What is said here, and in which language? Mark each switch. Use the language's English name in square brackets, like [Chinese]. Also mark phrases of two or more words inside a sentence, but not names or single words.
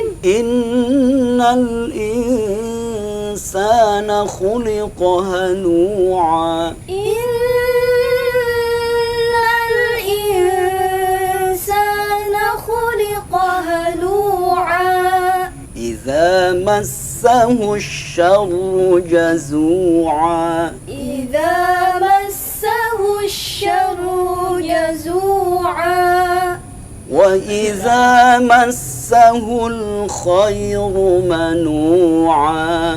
[Arabic] إن الإنسان خلق هلوعا. إن الإنسان خلق هلوعا. إذا مسه الشر جزوعا. إذا مسه الشر جزوعا. وإذا مسه الخير منوعا.